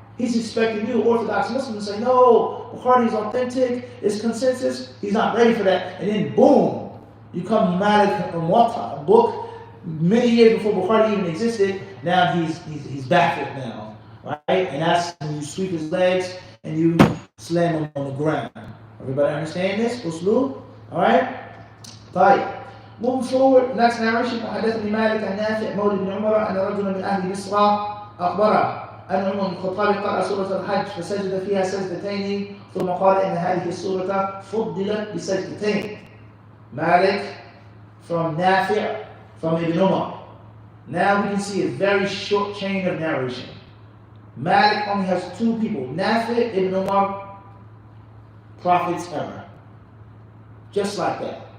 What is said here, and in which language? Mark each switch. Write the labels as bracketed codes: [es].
[en] He's expecting you, Orthodox Muslims, to say, no, Bukhari is authentic, it's consensus. He's not ready for that. And then boom, you come Malik and Muwatta, a book many years before Bukhari even existed. Now he's baffled now, right? And that's when you sweep his legs and you slam him on the ground. Everybody understand this? Usloob? All right? [ar] طيب. [en] Moving forward, next narration. [ar] حدثني مالك عن نافع مولى بن عمر أن رجلا من أهل مصر أخبره أن عمر بن الخطاب قرأ سورة الحج فسجد فيها سجدتين ثم قال إن هذه السورة فضلت بسجدتين. [en] Malik from Nafi' from Ibn Umar. Now we can see a very short chain of narration. Malik only has two people, Nafi' Ibn Umar, Prophet's error. Just like that.